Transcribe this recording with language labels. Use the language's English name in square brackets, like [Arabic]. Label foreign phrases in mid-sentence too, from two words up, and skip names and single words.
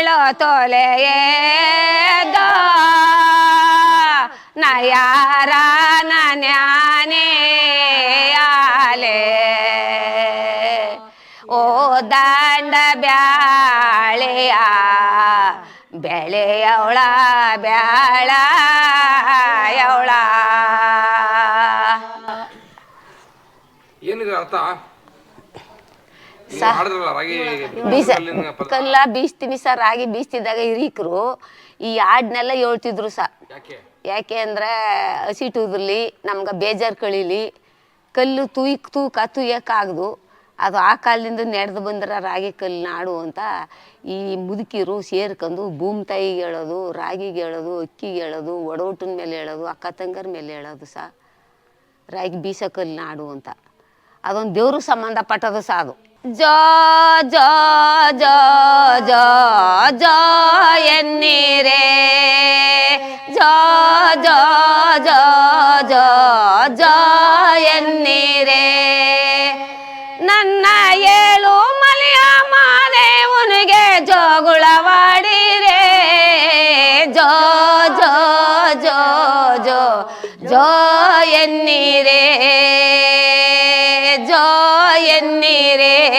[Kannada] ತೊಲೆಯೇದೋ ನಯಾರ ನನ್ಯಾನೆ ಆಲೆ ಓ ದಾಂಡ ಬ್ಯಾಳೆಯ ಬೆಳೆಯವಳ ಬ್ಯಾಳ ಅವಳ. ಏನಿದೆ ಅರ್ಥ? ಕಲ್ಲ ಬೀಸ್ತೀನಿ ಸರ್. ರಾಗಿ ಬೀಸ್ತಿದ್ದಾಗ ಹಿರೀಕರು ಈ ಹಾಡ್ನೆಲ್ಲ ಹೇಳ್ತಿದ್ರು ಸರ್. ಯಾಕೆ ಅಂದ್ರೆ ಹಸಿಟುದ್ರಲ್ಲಿ ನಮ್ಗೆ ಬೇಜಾರು ಕಳೀಲಿ, ಕಲ್ಲು ತುಯ್ಯಕ್ಕಾಗ್ದು, ಅದು ಆ ಕಾಲದಿಂದ ನಡೆದು ಬಂದ್ರೆ ರಾಗಿ ಕಲ್ಲು ನಾಡು ಅಂತ ಈ ಮುದುಕಿರು ಸೇರ್ಕೊಂಡು ಭೂಮಿ ತಾಯಿಗೆ ಹೇಳೋದು, ರಾಗಿಗೆ ಹೇಳೋದು, ಅಕ್ಕಿಗೆ ಹೇಳೋದು, ಒಡೋಟಿನ ಮೇಲೆ ಹೇಳೋದು, ಅಕ್ಕ ತಂಗರ ಮೇಲೆ ಹೇಳೋದು ಸಹ ರಾಗಿ ಬೀಸೋ ಕಲ್ಲು ನಾಡು ಅಂತ. ಅದೊಂದು ದೇವ್ರಿಗೆ ಸಂಬಂಧಪಟ್ಟದು ಸಹ ಅದು. ಜೋ ಜೋ ಜೋ ಜೋ ಜೋ ಎನ್ನೀರೇ ಜೋ ಜೋ ಜೋ ಜೋ ಜೋ ಎನ್ನೀರೇ ನನ್ನ ಏಳು ಮಲೆಯ ಮಾದೇವನಿಗೆ ಜೋಗುಳವಾಡಿರೇ ಜೋ ಜೋ ಜೋ ಜೋ ಜೋ ಎನ್ನೀರೇ ಜೋ ಎನ್ನೀರೇ.